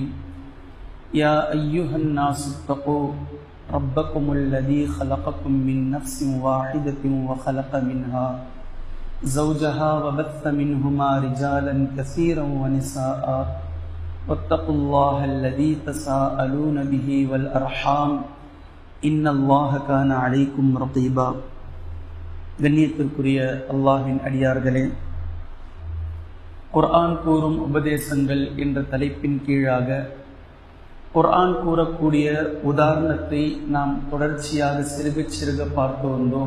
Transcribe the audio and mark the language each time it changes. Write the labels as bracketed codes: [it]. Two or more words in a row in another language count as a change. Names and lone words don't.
[ar] يا أيها الناس اتقوا ربكم الذي خلقكم من نفس واحدة وخلق منها زوجها وبث منهما رجالا كثيرا ونساء واتقوا الله الذي تساءلون به والأرحام إن الله كان عليكم رقيبا. [ta] கண்ணியத்திற்குரிய அல்லாஹ்வின் அடியார்களே, குர்ஆன் கூறும் உபதேசங்கள் என்ற தலைப்பின் கீழாக குர்ஆன் கூறக்கூடிய உதாரணத்தை நாம் தொடர்ச்சியாக சிறுக சிறுக பார்த்து வந்தோம்.